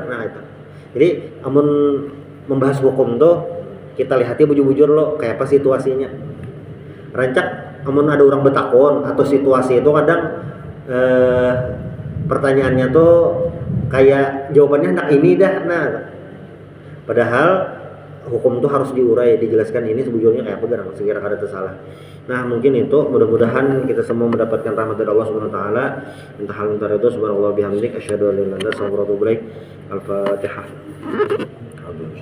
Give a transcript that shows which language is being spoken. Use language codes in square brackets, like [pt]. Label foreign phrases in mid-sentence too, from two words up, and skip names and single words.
[bjn] Nah itu jadi amun membahas hukum tuh kita lihatnya bujur-bujur lo kayak apa situasinya rancak amun ada orang betakon atau situasi itu kadang pertanyaannya tuh kayak jawabannya hendak ini dah. Nah padahal hukum tuh harus diurai dijelaskan ini sebujurnya kayak apa garang sekira kada tersalah. Nah mungkin itu mudah-mudahan kita semua mendapatkan rahmat dari Allah [ar] سبحانه وتعالى. Entah hal entar itu سبحان الله بحمدك أشهد أن لا إله إلا أنت أستغفرك وأتوب إليك. الفاتحة.